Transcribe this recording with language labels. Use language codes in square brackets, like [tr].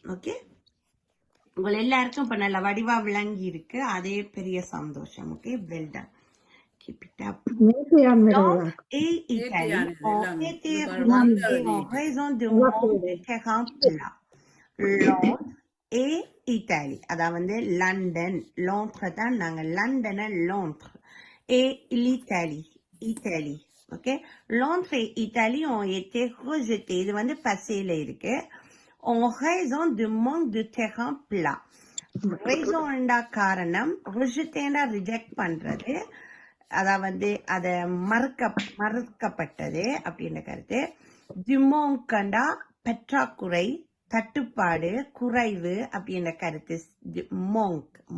[ta] Okay, உங்கள் எல்லாருக்கும் இப்ப நல்ல வடிவா விளங்கி இருக்கு, அதே பெரிய சந்தோஷம். [en] Okay, well done. Keep it up. [fr] Donc, et Italie ont été remarqués en raison du manque de terrain plat. Londres et Italie, [ta] அதாவது லண்டன், லோன்ட்ரை தான் நாங்க லண்டனை லோன்ட்ரு, [fr] et l'Italie. ஓகே, Londres et Italie ont été rejetés. [ta] இது வந்து பசையில இருக்கு. [fr] En raison du manque de terrain plat. [ta] raison என்றா காரணம், rejeté reject பண்றது, அதாவது அத மறுக்கப்பட்டது அப்படின்ற கருத்து. du manque என்றா பற்றாக்குறை, தட்டுப்பாடு, குறைவு அப்படின்ற கருத்து. மோங்க்.